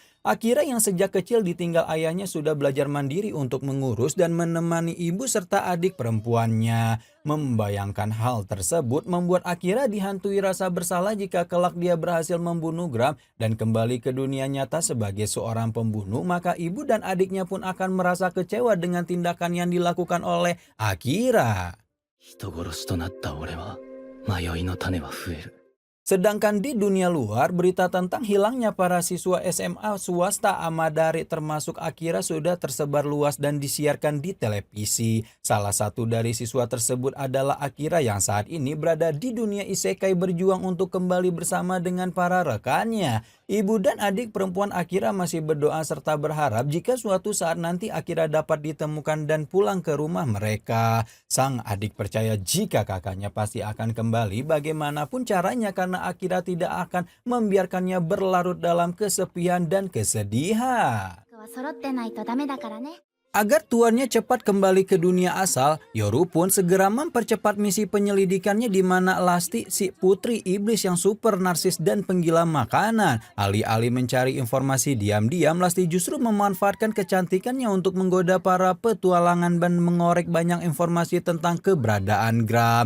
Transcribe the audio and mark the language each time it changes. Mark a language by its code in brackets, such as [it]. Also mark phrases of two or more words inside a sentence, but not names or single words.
[id] Akira yang sejak kecil ditinggal ayahnya sudah belajar mandiri untuk mengurus dan menemani ibu serta adik perempuannya. Membayangkan hal tersebut membuat Akira dihantui rasa bersalah jika kelak dia berhasil membunuh Gram dan kembali ke dunia nyata sebagai seorang pembunuh, maka ibu dan adiknya pun akan merasa kecewa dengan tindakan yang dilakukan oleh Akira. [ja] 人殺しとなった俺は迷いの種は増える。 [id] Sedangkan di dunia luar, berita tentang hilangnya para siswa SMA swasta Amadari termasuk Akira sudah tersebar luas dan disiarkan di televisi. Salah satu dari siswa tersebut adalah Akira yang saat ini berada di dunia isekai berjuang untuk kembali bersama dengan para rekannya. Ibu dan adik perempuan Akira masih berdoa serta berharap jika suatu saat nanti Akira dapat ditemukan dan pulang ke rumah mereka. Sang adik percaya jika kakaknya pasti akan kembali bagaimanapun caranya karena Akira tidak akan membiarkannya berlarut dalam kesepian dan kesedihan. [ja] は揃ってないとダメだからね。 [id] Agar tuannya cepat kembali ke dunia asal, Yoru pun segera mempercepat misi penyelidikannya di mana Lasti si putri iblis yang super narsis dan penggila makanan. Alih-alih mencari informasi diam-diam, Lasti justru memanfaatkan kecantikannya untuk menggoda para petualangan dan mengorek banyak informasi tentang keberadaan Gram.